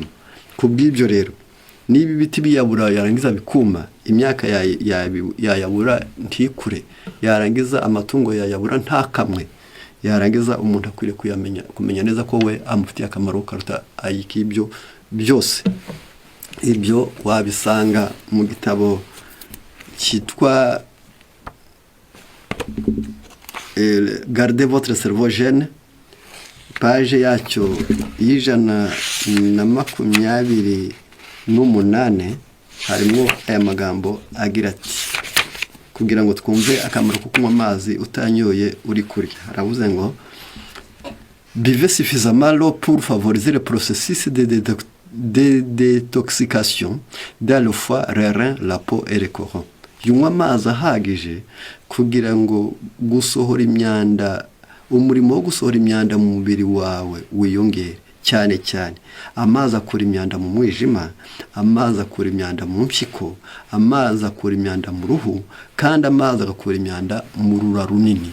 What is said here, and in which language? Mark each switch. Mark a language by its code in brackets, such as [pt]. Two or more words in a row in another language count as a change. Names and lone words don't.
[rw] Kubw'ibyo rero niba ibiti biyabura yarangiza bikuma, imyaka yayabura ntikure, yarangiza amatungo yayabura ntakamwe, yarangiza umuntu akwiriye kumenya neza ko we amufitiye akamaro karuta ayikibyo byose. Ibyo wabisanga mu gitabo cyitwa Gardez votre cerveau jeune, page yacyo y'128, harimo aya magambo agira ati: kugira ngo twumve akamaro ko kunywa amazi utanyoye uri kurya. Haravuze ngo [fr] buvez suffisamment l'eau pour favoriser le processus de de détoxication dans le foie, les reins, la peau et le côlon. [rw] Yunywa amazi ahagije kugira ngo gusohora imyanda, umurimo wo gusohora imyanda mu mubiri wawe wiyongere cyane cyane. Amazi akura imyanda mu mwijima, amazi akura imyanda mu mpyiko, amazi akura imyanda mu ruhu, kandi amazi agakura imyanda mu rura runini.